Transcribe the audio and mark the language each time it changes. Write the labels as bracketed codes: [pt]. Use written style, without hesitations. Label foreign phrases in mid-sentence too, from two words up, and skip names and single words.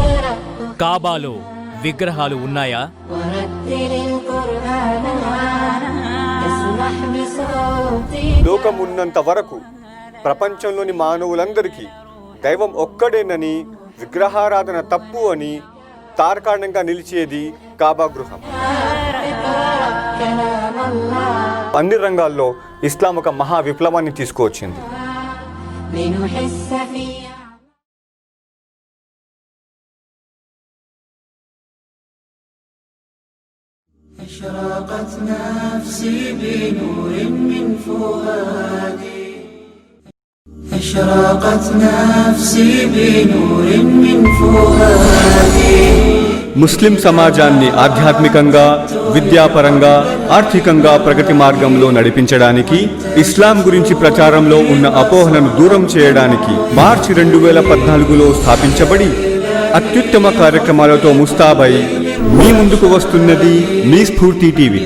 [te] కాబాలో విగ్రహాలు ఉన్నాయా? [ar] ورتل القرآن اسمح بصوتي [te] లోకం ఉన్నంత వరకు ప్రపంచంలోని మానవులందరికీ దైవం ఒక్కడేనని, విగ్రహారాధన తప్పు అని తార్కాణంగా నిలిచేది కాబా గృహం. [ar] كلام الله [te] అన్ని రంగాల్లో ఇస్లాం ఒక మహా విప్లవాన్ని తీసుకువచ్చింది. [ar] لنحس فيها أشرقت نفسي بنور من فؤادي أشرقت نفسي بنور من فؤادي [te] ముస్లిం సమాజాన్ని ఆధ్యాత్మికంగా, విద్యాపరంగా, ఆర్థికంగా ప్రగతి మార్గంలో నడిపించడానికి, ఇస్లాం గురించి ప్రచారంలో ఉన్న అపోహలను దూరం చేయడానికి మార్చి 2014లో స్థాపించబడి అత్యుత్తమ కార్యక్రమాలతో ముస్తాబై మీ ముందుకు వస్తున్నది మీ స్ఫూర్తి టీవీ.